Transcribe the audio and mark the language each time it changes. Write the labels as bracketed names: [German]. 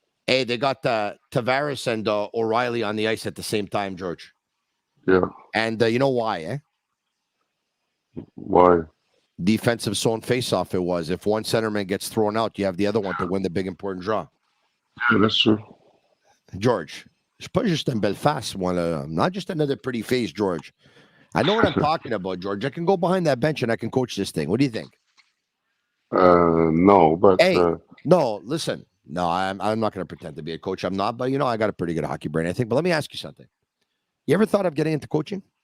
[English] Hey, they got Tavares and O'Reilly on the ice at the same time, George. Yeah. And you know why, eh? Why? Defensive zone faceoff it was. If one centerman gets thrown out, you have the other one to win the big important draw. Yeah, that's true. [French] George, c'est pas juste une belle face, [English] not just another pretty face, [French] George. [English] I know what I'm talking about, George. I can go behind that bench and I can coach this thing. What do you think? No, but hey, no, listen. No, I'm not going to pretend to be a coach. I'm not, but I got a pretty good hockey brain, I think. But let me ask you something. You ever thought of getting into coaching?